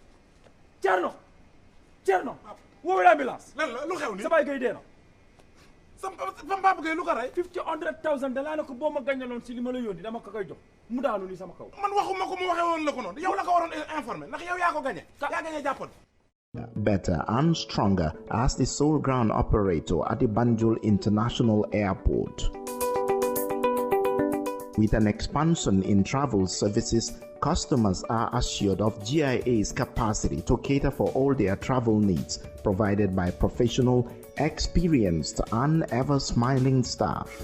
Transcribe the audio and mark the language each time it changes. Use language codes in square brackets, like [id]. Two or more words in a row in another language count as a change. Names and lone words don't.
[wo] Thierno woowee l'ambulance lan la lu xew ni sa baay gay dee na Sama papa kay lu ko rey 50,000 dalaa ne ko boo ma gañaloon si li ma la yónni dama ko koy jox mu daanu ni sama kaw man waxuma ko mu waxee woon la ko noonu yow la ko waroon informé ndax yow yaa ko gañe yaa gañe jàppoon. [en] Better and stronger as the sole ground operator at the Banjul International Airport. With an expansion in travel services, customers are assured of GIA's capacity to cater for all their travel needs, provided by professional, experienced, and ever-smiling staff.